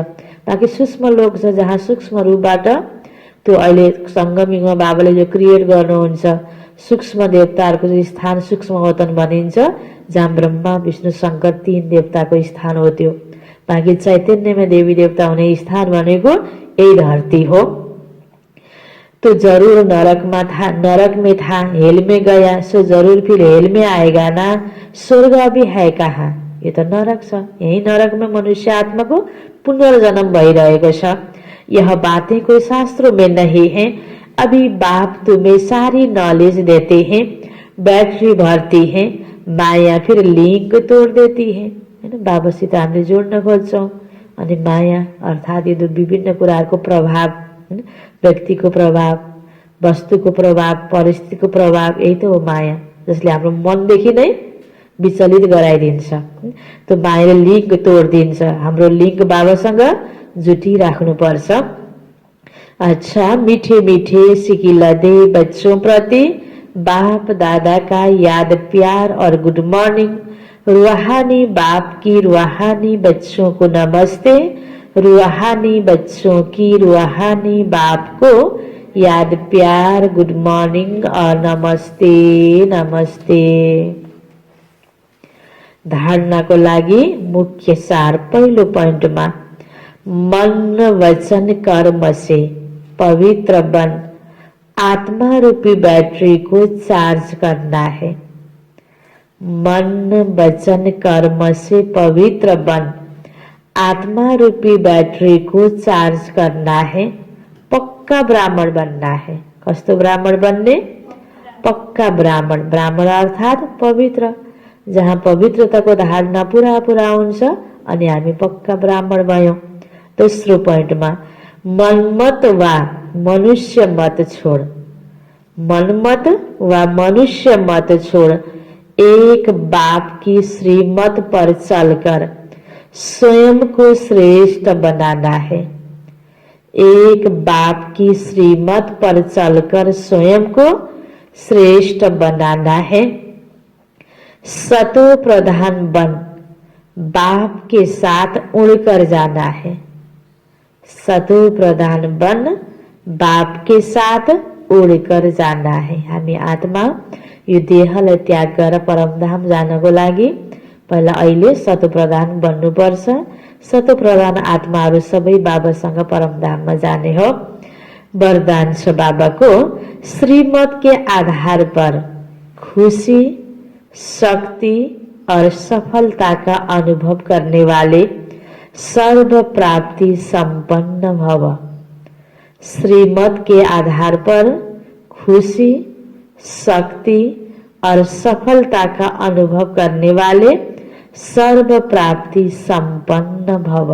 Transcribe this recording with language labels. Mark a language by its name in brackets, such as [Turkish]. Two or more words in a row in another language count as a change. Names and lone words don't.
[Nepali] बाँकी सूक्ष्म लोक छ जहाँ सूक्ष्म रूपबाट त्यो अहिले संगमिङमा बाबाले जो क्रिएट गर्नुहुन्छ, सूक्ष्म देवताहरूको जो स्थान सूक्ष्म वतन भनिन्छ, जहाँ ब्रह्मा विष्णु शंकर 3 देवताको स्थान हो त्यो। बाँकी चैतन्यमा देवी देवता हुने स्थान भनेको यही धरती हो। [Hindi] तो जरूर नरक में था, हेल में गया, सो जरूर फिर हेल में आएगा ना, स्वर्ग अभी है कहाँ। ये तो नरक छ, यही नरक में मनुष्य आत्मा को पुनर्जन्म [Nepali] भइरहेको छ। [Hindi] यह बातें कोई शास्त्रों में नहीं है, अभी बाप तुम्हें सारी नॉलेज देते हैं। बैटरी भर्ती है, माया फिर लिंक तोड़ देती है, [Nepali] हैन? बाबासित हामीले जोड्न खोज्छौं अनि माया अर्थात् यो विभिन्न कुराहरूको प्रभाव, व्यक्तिको प्रभाव, वस्तुको प्रभाव, परिस्थितिको प्रभाव, यही त हो माया, जसले हाम्रो मनदेखि नै विचलित गराइदिन्छ। त्यो मायाले लिङ्क तोडिदिन्छ। हाम्रो लिङ्क बाबासँग जुटिराख्नुपर्छ। [Hindi] अच्छा, मीठे मीठे सिकिलदे बच्चों प्रति बाप दादा का याद, प्यार और [English] good morning. [Hindi] रूहानी बाप की रूहानी बच्चों को नमस्ते, रूहानी बच्चों की रूहानी बाप को याद, प्यार, [English] good morning [Hindi] और नमस्ते नमस्ते। [Nepali] धारणाको लागि मुख्य सार पहिलो पोइन्टमा [Hindi] मन वचन कर्म से पवित्र बन आत्मा रूपी बैटरी को चार्ज करना है। मन वचन कर्म से पवित्र बन आत्मा रूपी बैटरी को चार्ज करना है। पक्का ब्राह्मण बनना है। [Nepali] कस्तो ब्राह्मण बन्ने? पक्का ब्राह्मण। ब्राह्मण अर्थात् पवित्र, जहाँ पवित्रताको धारणा पुरा पुरा हुन्छ अनि हामी पक्का ब्राह्मण भयौं। दोस्रो पोइन्टमा [Hindi] मनमत वा मनुष्य मत छोड़, मनमत वा मनुष्य मत छोड़ एक बाप की श्रीमत पर चलकर स्वयं को श्रेष्ठ बनाना है। एक बाप की श्रीमत पर चलकर स्वयं को श्रेष्ठ बनाना है। सतो प्रधान बन बाप के साथ उड़कर जाना है। सतो प्रधान बन बाप के साथ उड़कर जाना है। [Nepali] हामी आत्मा यो देहलाई त्याग गरेर परमधाम जानको लागि पहिला अहिले सतो प्रधान बन्नुपर्छ। सतो प्रधान आत्माहरू सबै बाबासँग परमधाममा जाने हो। वरदान छ बाबाको, [Hindi] श्रीमत के आधार पर खुशी, शक्ति और सफलता का अनुभव करने वाले सर्व प्राप्ति संपन्न भव। श्रीमत के आधार पर खुशी, शक्ति और सफलता का अनुभव करने वाले सर्व प्राप्ति संपन्न भव।